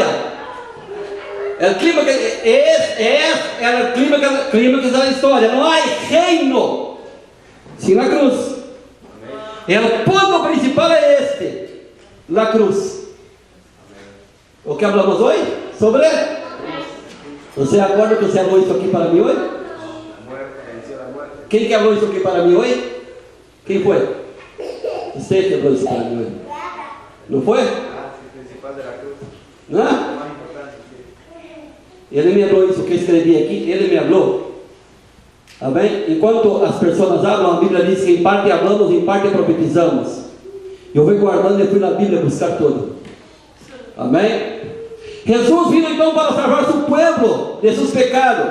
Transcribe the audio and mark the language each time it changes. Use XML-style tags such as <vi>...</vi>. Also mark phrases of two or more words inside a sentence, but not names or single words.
<es>El clímax es el clímax de la historia. No hay reino sin la cruz. El punto principal es este, la cruz. ¿O qué hablamos hoy? Sobre.</es> <pt>¿Você acorda que você habló isso aqui para</pt> <es>mí hoy? ¿Quién que habló</es> <pt>isso aqui</pt> <es>para mí hoy? ¿Quién fue? Usted que habló isso para mí hoy. ¿No fue? ¿No?</es> <pt>Ele me habló isso que eu escrevi aqui, ele me habló. Amém? Enquanto as pessoas hablam, a Bíblia diz que em parte hablamos, em parte profetizamos. Eu fui guardando e fui na Bíblia buscar tudo. Amém? Jesus vino então para salvar seu povo de seus pecados.</pt>